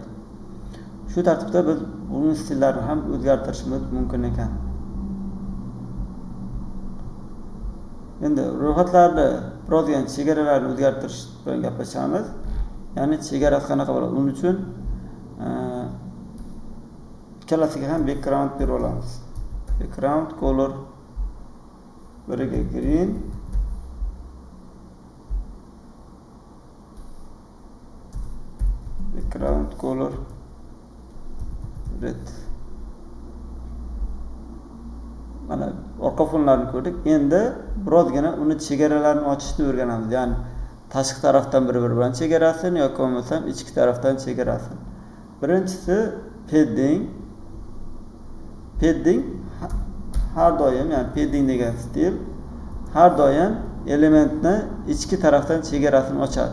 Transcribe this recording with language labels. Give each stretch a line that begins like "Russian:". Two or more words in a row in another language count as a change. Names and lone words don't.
Uzbek: Shu tartibda biz buning stillarini ham o'zgartirishimiz mumkin ekan. Endi ro'yxatlarni birozgina chegaralarni o'zgartirish bilan gaplashamiz. Ya'ni chegarasi qanaqa bo'ladi? Uning uchun ikkalasiga ham background berib olamiz.
English: Background color
Uzbek: biriga
English: green, background color red.
Uzbek: Mana orqa fonlarni ko'rdik. Endi birozgina uni chegaralarini ochishni o'rganamiz. Ya'ni tashqi tarafdan bir-biri bilan chegarasini yoki bo'lmasam ichki tarafdan chegarasini. Birinchisi padding. Padding har doim, ya'ni padding degan stil har doim elementni ichki tarafdan chegarasini ochadi.